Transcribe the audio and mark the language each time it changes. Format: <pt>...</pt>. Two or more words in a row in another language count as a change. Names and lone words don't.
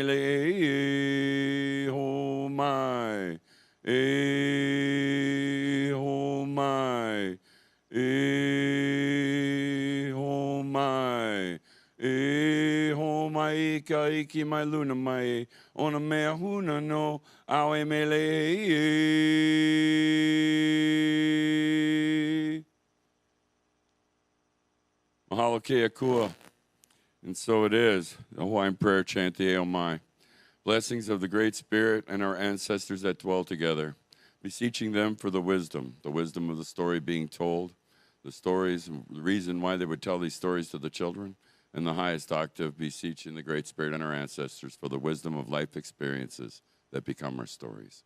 <haw>mele ho mai, ho mai, ho mai, ho mai ka iki mai luna mai, ona mea huna no, awe mele. Mahalo keakua.</haw> <en>And so it is. The Hawaiian prayer chant, the Eo Mai. Blessings of the Great Spirit and our ancestors that dwell together. Beseeching them for the wisdom of the story being told, the stories, the reason why they would tell these stories to the children, and the highest octave, beseeching the Great Spirit and our ancestors for the wisdom of life experiences that become our stories.</en>